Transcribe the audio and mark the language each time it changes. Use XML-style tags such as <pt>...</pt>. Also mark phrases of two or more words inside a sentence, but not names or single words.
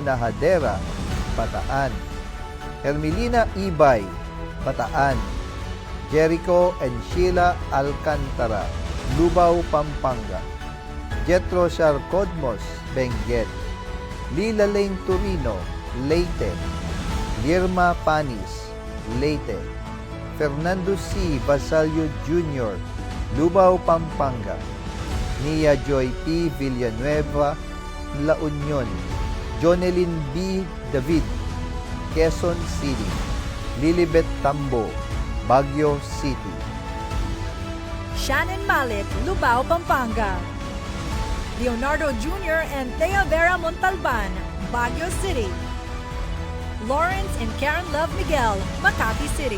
<en>Nahadera, Bataan, Hermelina Ibay, Bataan, Jericho and Sheila Alcantara, Lubao, Pampanga, Jetro Sarcodmos, Benguet, Lila Lane Torino, Leyte, Lirma Panis, Leyte, Fernando C. Basalio Jr., Lubao, Pampanga, Nia Joy P. Villanueva, La Union, Jonelyn B. David, Quezon City, Lilibet Tambo, Baguio City. Shannon Malit, Lubao, Pampanga. Leonardo Jr. and Thea Vera Montalban, Baguio City. Lawrence and Karen Love Miguel, Makati City.</en>